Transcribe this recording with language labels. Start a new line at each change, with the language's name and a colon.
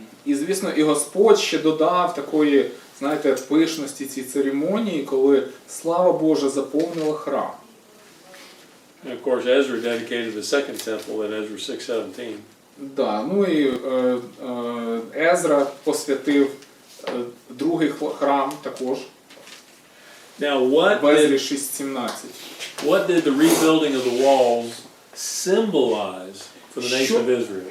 Ukrainian: І, звісно, і Господь ще додав такої, знаєте, пишності цій церемонії, коли слава Божа заповнила храм.
English: And of course, Ezra dedicated the second temple in Ezra 6:17.
Ukrainian: Да, ну і Езра посвятив другий храм також.
English: Now, what
Ukrainian: В Езрі
English: did
Ukrainian: 6:17.
English: the rebuilding of the walls symbolize for the nation of Israel?